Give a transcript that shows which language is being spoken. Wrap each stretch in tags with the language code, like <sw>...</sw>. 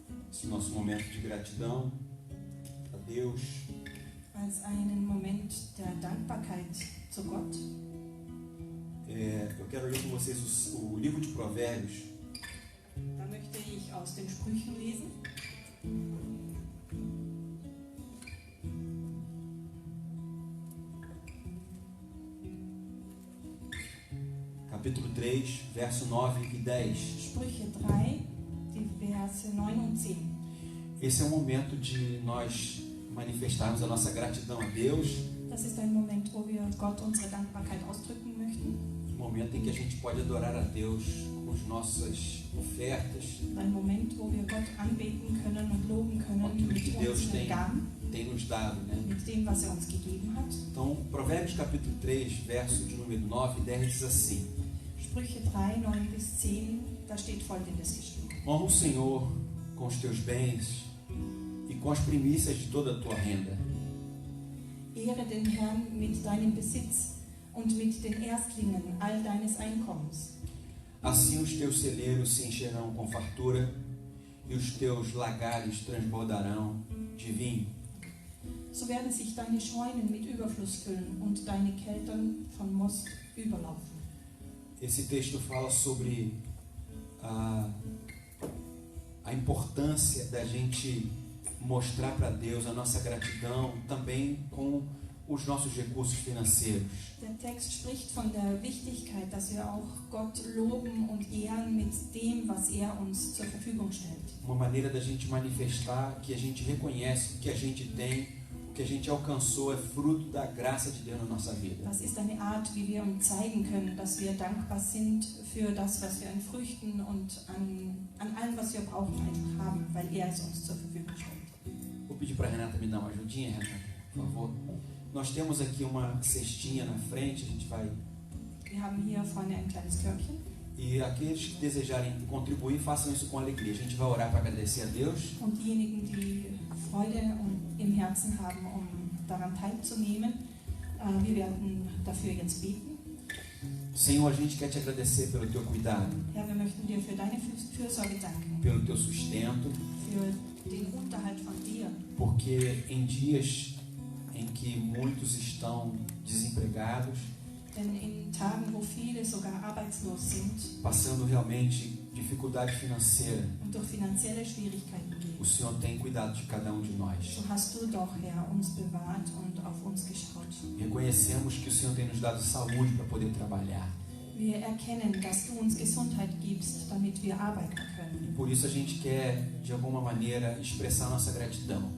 <pt>Esse nosso momento de gratidão a Deus.</pt> <de>Als einen Moment der Dankbarkeit zu Gott.</de> <pt>Eu quero ler com vocês o livro de Provérbios.</pt> <de>Da möchte ich aus den Sprüchen lesen.</de> <pt>Capítulo 3, verso 9 e 10.</pt> <de>Sprüche 3, die Verse 9 und 10.</de> <pt>Esse é o momento de nós manifestarmos a nossa gratidão a Deus.</pt> <de>Das ist ein Moment, wo wir Gott unsere Dankbarkeit ausdrücken möchten.</de> <pt>Um momento em que a gente pode adorar a Deus com as nossas ofertas,</pt> <de>Ein Moment, wo wir Gott anbeten können und loben können</de> <pt>aquilo</pt> <de>mit</de> <pt>que Deus</pt> <de>unseren Gaben,</de> <pt>tem nos dado, né?</pt> <de>mit dem, was er uns gegeben hat.</de> <pt>Então, Provérbios capítulo 3, verso de número 9 e 10 diz assim:</pt> <de>Sprüche 3, 9 bis 10, da steht Folgendes geschrieben.</de> <pt>Honra o Senhor com os teus bens e com as primícias de toda a tua renda.</pt> <de>Ehre den Herrn mit deinem Besitz und mit den Erstlingen all deines Einkommens.</de> <pt>Assim os teus celeiros se encherão com fartura e os teus lagares transbordarão de vinho.</pt> <de>So werden sich deine Scheunen mit Überfluss füllen und deine Keltern von Most überlaufen.</de> <pt>Esse texto fala sobre a importância da gente mostrar para Deus a nossa gratidão também com os nossos recursos financeiros.</pt> <de>Der Text spricht von der Wichtigkeit, dass wir auch Gott loben und ehren mit dem, was er uns zur Verfügung stellt.</de> <pt>Uma maneira da gente manifestar que a gente reconhece o que a gente tem, o que a gente alcançou é fruto da graça de Deus na nossa vida.</pt> <de>Das ist eine Art, wie wir uns zeigen können, dass wir dankbar sind für das, was wir an Früchten und an allem, was wir brauchen, einfach haben, weil er es uns zur Verfügung stellt.</de> <pt>Vou pedir para a Renata me dar uma ajudinha, Renata, por favor. Nós temos aqui uma cestinha na frente, a gente vai...</pt> <de>Wir haben hier vorne ein kleines Körbchen.</de> <pt>E aqueles que desejarem contribuir, façam isso com alegria. A gente vai orar para agradecer a Deus.</pt> <de>Und diejenigen, die Freude im Herzen haben, um daran teilzunehmen, wir werden dafür jetzt beten.</de> <pt>Senhor, a gente quer te agradecer pelo teu cuidado,</pt> <de>Herr, wir möchten dir für deine Fürsorge danken,</de> <pt>pelo teu sustento,</pt> <de>für den Unterhalt von dir.</de> <pt>porque em dias em que muitos estão desempregados,</pt> <de>Denn in Tagen, wo viele sogar arbeitslos sind</de> <pt>passando realmente dificuldade financeira,</pt> <de>und durch finanzielle Schwierigkeiten</de> <pt>o</pt> <de>gehen,</de> <pt>Senhor tem cuidado de cada um de nós.</pt> <de>so hast du doch, Herr, uns bewahrt und auf uns geschaut.</de> <pt>Reconhecemos que o Senhor tem nos dado saúde para poder trabalhar.</pt> <de>Wir erkennen, dass du uns Gesundheit gibst, damit wir arbeiten können.</de> <pt>E por isso a gente quer, de alguma maneira, expressar nossa gratidão.</pt>